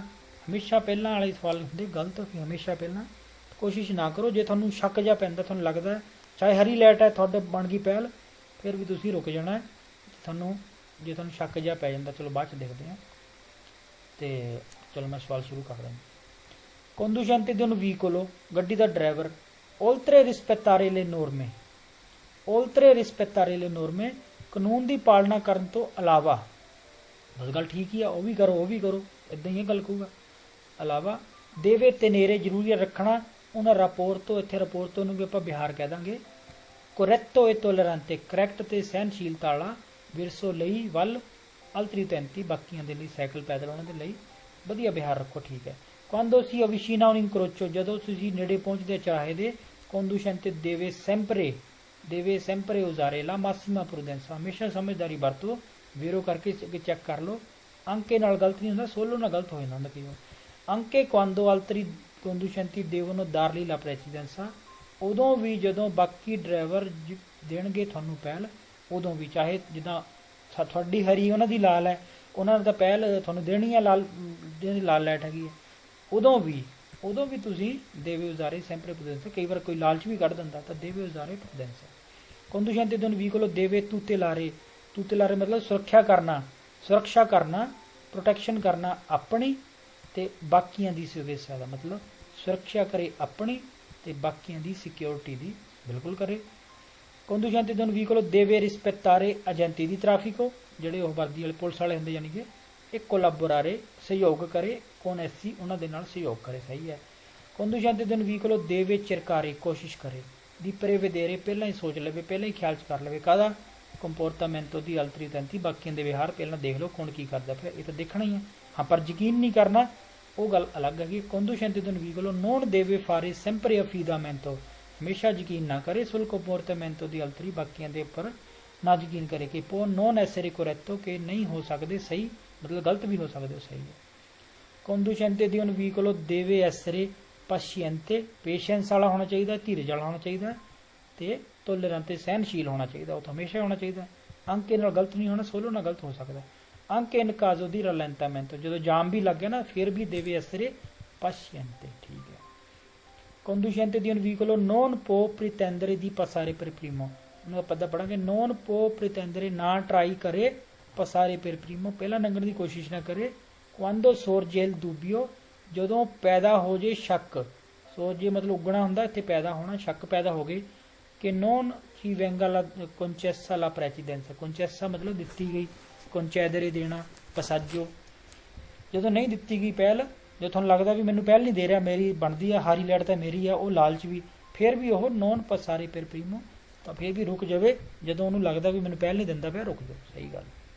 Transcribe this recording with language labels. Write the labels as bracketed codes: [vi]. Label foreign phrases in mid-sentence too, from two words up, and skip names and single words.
[pa] ਹਮੇਸ਼ਾ ਪਹਿਲਾਂ ਵਾਲੇ ਸਵਾਲ ਹੁੰਦੇ ਗਲਤ, ਫਿਰ ਹਮੇਸ਼ਾ ਪਹਿਲਾਂ ਕੋਸ਼ਿਸ਼ ਨਾ ਕਰੋ। ਜੇ ਤੁਹਾਨੂੰ ਸ਼ੱਕ ਜਿਹਾ ਪੈਂਦਾ, ਤੁਹਾਨੂੰ ਲੱਗਦਾ ਚਾਹੇ ਹਰੀ ਲਾਈਟ ਹੈ ਤੁਹਾਡੇ ਬਣ ਗਈ ਪਹਿਲ, ਫਿਰ ਵੀ ਤੁਸੀਂ ਰੁਕ ਜਾਣਾ। ਜੇ ਤੁਹਾਨੂੰ ਸ਼ੱਕ ਜਿਹਾ ਪੈ ਜਾਂਦਾ, ਚਲੋ ਬਾਅਦ 'ਚ ਦੇਖਦੇ ਹਾਂ। ਤੇ ਚਲੋ ਮੈਂ ਸਵਾਲ ਸ਼ੁਰੂ ਕਰ ਰਿਹਾ। [it] conducente di un veicolo, [pa] ਗੱਡੀ ਦਾ ਡਰਾਈਵਰ, [it] oltre rispettare le norme, oltre rispettare le norme, [pa] ਕਾਨੂੰਨ ਦੀ ਪਾਲਣਾ ਕਰਨ ਤੋਂ ਇਲਾਵਾ, ਬਸ ਗੱਲ ਠੀਕ ਹੀ ਆ, ਉਹ ਵੀ ਕਰੋ ਉਹ ਵੀ ਕਰੋ, ਇੱਦਾਂ ਹੀ ਗੱਲ ਕਹੂਗਾ। ਇਲਾਵਾ [it] deve tenere, [pa] ਜ਼ਰੂਰੀ ਰੱਖਣਾ ਉਹਨਾਂ ਰਾਪੋਰਟੋ, ਇੱਥੇ ਰਾਪੋਰਟੋ ਨੂੰ ਵੀ ਆਪਾਂ ਬਿਹਾਰ ਕਹਿ ਦਾਂਗੇ। [it] corretto e tollerante, [pa] ਕਰੈਕਟ ਤੇ ਸਹਿਨਸ਼ੀਲਤਾ ਵਾਲਾ। ਵਿਰਸੋ ਲਈ ਵੱਲ ਅਲਤਰੀ 33, ਬਾਕੀਆਂ ਦੇ ਲਈ ਸਾਈਕਲ ਪੈਦਲ ਉਹਨਾਂ ਦੇ ਲਈ ਵਧੀਆ ਬਿਹਾਰ ਰੱਖੋ, ਠੀਕ ਹੈ। [it] quando si avvicina un incrocio, [pa] ਜਦੋਂ ਤੁਸੀਂ ਨੇੜੇ ਪਹੁੰਚਦੇ ਚਾਹੇ ਦੇ, [it] conducente deve sempre usare la massima prudenza, [pa] ਹਮੇਸ਼ਾ ਸਮਝਦਾਰੀ ਵਰਤੋ। ਵੀਰੋ ਕਰਕੇ ਚੈੱਕ ਕਰ ਲਓ। ਅੰਕੇ ਨਾਲ ਗਲਤ ਨਹੀਂ ਹੁੰਦਾ, ਸੋਲੋ ਨਾਲ ਗਲਤ ਹੋ ਜਾਂਦਾ ਹੁੰਦਾ ਕਈ ਵਾਰ। [it] ਅੰਕੇ quando altri conducenti devono dargli la precedenza, [pa] ਉਦੋਂ ਵੀ ਜਦੋਂ ਬਾਕੀ ਡਰਾਈਵਰ ਦੇਣਗੇ ਤੁਹਾਨੂੰ ਪਹਿਲ, ਉਦੋਂ ਵੀ, ਚਾਹੇ ਜਿੱਦਾਂ ਤੁਹਾਡੀ ਹਰੀ ਉਹਨਾਂ ਦੀ ਲਾਲ ਹੈ, ਉਹਨਾਂ ਨੇ ਤਾਂ ਪਹਿਲ ਤੁਹਾਨੂੰ ਦੇਣੀ ਹੈ, ਲਾਲ ਜਿਹਦੀ ਲਾਲ ਲਾਈਟ ਹੈਗੀ ਹੈ, ਉਦੋਂ ਵੀ ਤੁਸੀਂ [it] deve usare sempre prudenza. [pa] ਕਈ ਵਾਰ ਕੋਈ ਲਾਲਚ ਵੀ ਕੱਢ ਦਿੰਦਾ, ਤਾਂ [it] deve usare prudenza. conducente di un veicolo deve tutelare [pa] ਮਤਲਬ ਸੁਰੱਖਿਆ ਕਰਨਾ, ਪ੍ਰੋਟੈਕਸ਼ਨ ਕਰਨਾ ਆਪਣੀ ਤੇ ਬਾਕੀਆਂ ਦੀ ਸੁਰੱਖਿਆ ਦਾ ਮਤਲਬ ਸੁਰੱਖਿਆ ਕਰੇ ਆਪਣੀ ਤੇ ਬਾਕੀਆਂ ਦੀ ਸਿਕਿਉਰਿਟੀ ਦੀ ਬਿਲਕੁਲ ਕਰੇ। [it] conducente di un veicolo deve rispettare agenti di traffico, [pa] ਜਿਹੜੇ ਉਹ ਵਰਦੀ ਵਾਲੇ ਪੁਲਿਸ ਵਾਲੇ ਹੁੰਦੇ, ਯਾਨੀ ਕਿ ਇਹ collaborare, ਸਹਿਯੋਗ ਕਰੇ, [it] con essi, [pa] ਉਹਨਾਂ ਦੇ ਨਾਲ ਸਹਿਯੋਗ ਕਰੇ। ਸਹੀ ਹੈ। [it] conducente di un veicolo deve cercare, [pa] ਕੋਸ਼ਿਸ਼ ਕਰੇ, [it] di prevedere, [pa] ਪਹਿਲਾਂ ਹੀ ਸੋਚ ਲਵੇ, ਪਹਿਲਾਂ ਹੀ ਖਿਆਲ 'ਚ ਕਰ ਲਵੇ, ਕਾਹਦਾ [it] comportamento di altri utenti, [pa] ਬਾਕੀਆਂ ਦੇ ਵਿਹਾਰ ਪਹਿਲਾਂ ਦੇਖ ਲਓ ਕੌਣ ਕੀ ਕਰਦਾ ਪਿਆ, ਇਹ ਤਾਂ ਦੇਖਣਾ ਹੀ ਹੈ। ਹਾਂ, ਪਰ ਯਕੀਨ ਨਹੀਂ ਕਰਨਾ, ਉਹ ਗੱਲ ਅਲੱਗ ਹੈਗੀ। [it] conducente di un veicolo non deve fare sempre affidamento, [pa] ਹਮੇਸ਼ਾ ਯਕੀਨ ਨਾ ਕਰੇ, [it] sul comportamento di altri, [pa] ਬਾਕੀਆਂ ਦੇ ਉੱਪਰ ਨਾ ਯਕੀਨ ਕਰੇ, ਕਿ [it] può non essere corretto, [pa] ਕਿ ਨਹੀਂ ਹੋ ਸਕਦੇ ਸਹੀ, ਮਤਲਬ ਗਲਤ ਵੀ ਹੋ ਸਕਦੇ ਹੋ ਸਹੀ ਹੈ। [it] conducente di un veicolo deve essere paziente, [pa] ਪੇਸ਼ੈਂਸ ਵਾਲਾ ਹੋਣਾ ਚਾਹੀਦਾ, ਧੀਰਜ ਵਾਲਾ ਹੋਣਾ ਚਾਹੀਦਾ, ਤੇ ਟੋਲਰੈਂਟ, ਸਹਿਨਸ਼ੀਲ ਹੋਣਾ ਚਾਹੀਦਾ, ਉਹ ਤਾਂ ਹਮੇਸ਼ਾ ਹੋਣਾ ਚਾਹੀਦਾ। ਅੰਕੇ ਨਾਲ ਗਲਤ ਨਹੀਂ ਹੋਣਾ, ਸੋਲੋ ਨਾਲ ਗਲਤ ਹੋ ਸਕਦਾ। [it] anche in caso di rallentamento, [pa] ਜਦੋਂ ਜਾਮ ਵੀ ਲੱਗ ਗਿਆ ਨਾ, ਫਿਰ ਵੀ [it] deve essere paziente, [pa] ਠੀਕ ਹੈ। [it] conducente di un veicolo non può pretendere di passare per primo, [pa] ਉਹਨੂੰ ਆਪਾਂ ਤਾਂ ਪੜਾਂਗੇ, [it] non può pretendere, [pa] ਨਾ ਟਰਾਈ ਕਰੇ, [it] passare per primo, [pa] ਪਹਿਲਾਂ ਲੰਘਣ ਦੀ ਕੋਸ਼ਿਸ਼ ਨਾ ਕਰੇ। [it] quando sorge il dubbio, [pa] ਜਦੋਂ ਪੈਦਾ ਹੋ ਜੇ ਸ਼ੱਕ, sorge ਮਤਲਬ ਉੱਗਣਾ ਹੁੰਦਾ, ਇੱਥੇ ਪੈਦਾ ਹੋਣਾ, ਸ਼ੱਕ ਪੈਦਾ ਹੋ ਗਏ, ਕਿ [it] non ci venga la concessa la precedenza, [pa] concessa ਮਤਲਬ ਦਿੱਤੀ ਗਈ, concedere ਦੇਣਾ, passaggio, ਜਦੋਂ ਨਹੀਂ ਦਿੱਤੀ ਗਈ ਪਹਿਲ, ਜੇ ਤੁਹਾਨੂੰ ਲੱਗਦਾ ਵੀ ਮੈਨੂੰ ਪਹਿਲ ਨਹੀਂ ਦੇ ਰਿਹਾ, ਮੇਰੀ ਬਣਦੀ ਆ, ਹਾਰੀ ਲਾਈਟ ਤਾਂ ਮੇਰੀ ਆ, ਉਹ ਲਾਲਚ ਵੀ, ਫਿਰ ਵੀ ਉਹ [it] non passare per primo, [pa] ਤਾਂ ਫਿਰ ਵੀ ਰੁਕ ਜਾਵੇ, ਜਦੋਂ ਉਹਨੂੰ ਲੱਗਦਾ ਵੀ ਮੈਨੂੰ ਪਹਿਲ ਨਹੀਂ ਦਿੰਦਾ ਪਿਆ, ਰੁਕ ਜਾਓ। ਸਹੀ ਗੱਲ।